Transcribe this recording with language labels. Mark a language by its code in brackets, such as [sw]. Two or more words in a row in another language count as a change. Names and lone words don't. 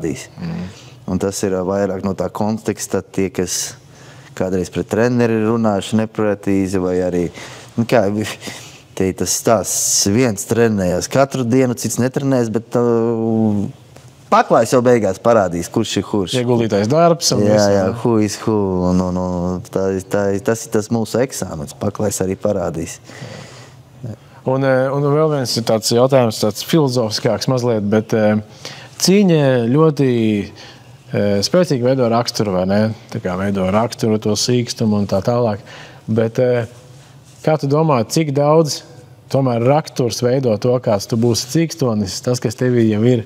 [lv] Un tas ir vairāk no tā konteksta tie, kas kādreiz pret treneri runāšu neprecīzi, vai arī, te tas stāsts, viens trenējās katru dienu, cits netrenēs, bet paklājs jau beigās parādīs, kurš ir kurš. Ieguldītais darbs. Jā, [en] who is who. [lv] Tas ir tas mūsu eksāmens. Paklājs arī parādīs. Un vēl viens ir tāds jautājums, tāds filozofiskāks mazliet, bet cīņa ļoti spēcīgi veido raksturu, vai ne? Tā kā veido raksturu, to sīkstumu un tā tālāk. Bet kā tu domā, cik daudz tomēr raksturs veido to, kāds tu būsi cīkstonis, tas, kas tevī jau ir?